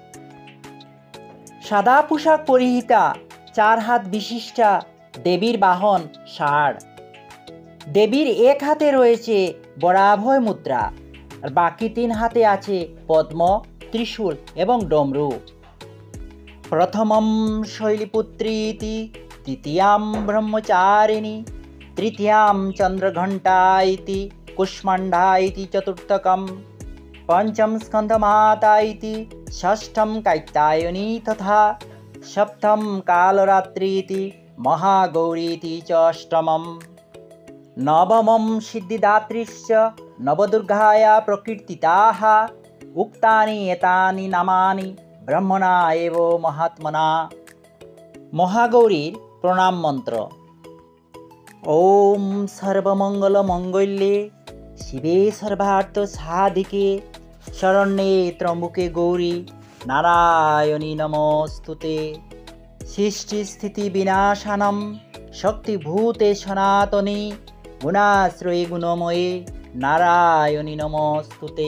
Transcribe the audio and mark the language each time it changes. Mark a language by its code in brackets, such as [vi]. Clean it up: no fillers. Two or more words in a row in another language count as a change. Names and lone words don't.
[bn] সাদা পোশাক পরিহিতা, 4 হাত বিশিষ্টা দেবীর বাহন ষাঁড়। দেবীর এক হাতে রয়েছে বরাভয় মুদ্রা, আর বাকি 3 হাতে আছে পদ্ম, ত্রিশূল এবং ডমরু। [sa] প্রথমম শৈলপুত্রীতি, তৃতীয়াম ব্রহ্মচারিণী, তৃতীয়াম চন্দ্রঘণ্টা ইতি, কুষ্মাণ্ডা ইতি চতুর্থকম, পঞ্চম স্কন্ধমাতা ইতি, ষষ্ঠম কাত্যায়নী তথা সপ্তম কালরাত্রি ইতি, মহাগৌরী ইতি চ অষ্টমম। নবমম সিদ্ধিদাত্রীশ্চ নবদুর্গায়া প্রকীর্তিতাঃ, উক্তানি এতানি নামানি ব্রহ্মণা এব মহাত্মনা। [bn] মহাগৌরীর প্রণাম মন্ত্র। [sa] ওম সর্বমঙ্গল মঙ্গল্যে শিবে সর্বার্থ সাধিকে, শরণ্যে ত্র্যম্বকে গৌরী নারায়ণী নমস্তুতে। সৃষ্টি স্থিতি বিনাশানম শক্তিভূতে সনাতনী, গুণাশ্রয়ে গুণময়ে নারায়ণী নমস্তুতে।